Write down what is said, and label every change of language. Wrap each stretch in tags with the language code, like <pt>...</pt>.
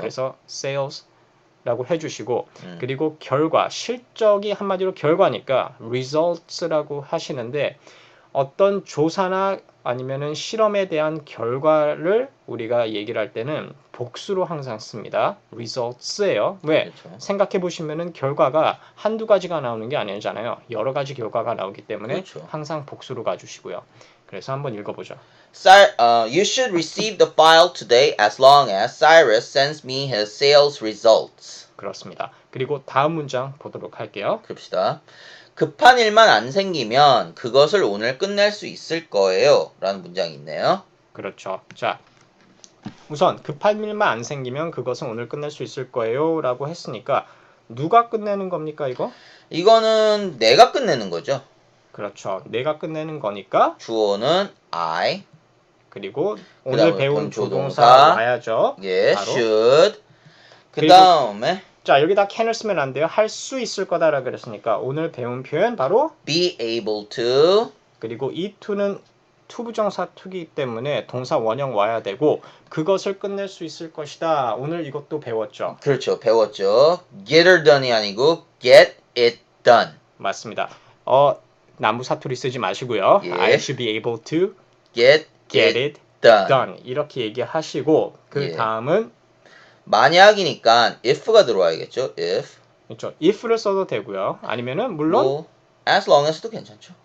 <ko>그래서 sales라고 해주시고 그리고 결과, 실적이 한마디로 결과니까 results라고 하시는데 어떤 조사나 아니면은 실험에 대한 결과를 우리가 얘기를 할 때는 복수로 항상 씁니다. results예요. 왜? 그렇죠. 생각해 보시면은 결과가 한두 가지가 나오는 게 아니잖아요. 여러 가지 결과가 나오기 때문에 그렇죠. 항상 복수로 가주시고요. 그래서 한번 읽어보죠.</ko> <en>You should receive the file today as long as Cyrus sends me his sales results.</en> <ko>그렇습니다. 그리고 다음 문장 보도록 할게요. 그럽시다. 급한 일만 안 생기면 그것을 오늘 끝낼 수 있을 거예요. 라는 문장이 있네요. 그렇죠. 자, 우선 급한 일만 안 생기면 그것은 오늘 끝낼 수 있을 거예요 라고 했으니까 누가 끝내는 겁니까 이거? 이거는 내가 끝내는 거죠. 그렇죠. 내가 끝내는 거니까 주어는 I. 그리고 오늘 그다음에 배운 조동사 조동사 와야죠. 예, 바로.</ko> <en>should. 그</en> <ko>그리고- 다음에 자, 여기다 can을 쓰면 안 돼요. 할 수 있을 거다라 그랬으니까 오늘 배운 표현 바로</ko> <en>be able to.</en> <ko>그리고 이 to는 투부정사 to이기 때문에 동사 원형 와야 되고 그것을 끝낼 수 있을 것이다. 오늘 이것도 배웠죠. 그렇죠. 배웠죠.</ko> <en>get her done</en> <ko>이 아니고</ko> <en>get it done.</en> <ko>맞습니다. 남부 사투리 쓰지 마시고요. 예.</ko> <en>I should be able to get get it done.</en> <ko>done. 이렇게 얘기하시고 그 예. 다음은 만약이니까 if가 들어와야겠죠.</ko> <en>if.</en> <ko>그렇죠. if를 써도 되고요. 아니면은 물론 뭐 as long as도 괜찮죠.</ko>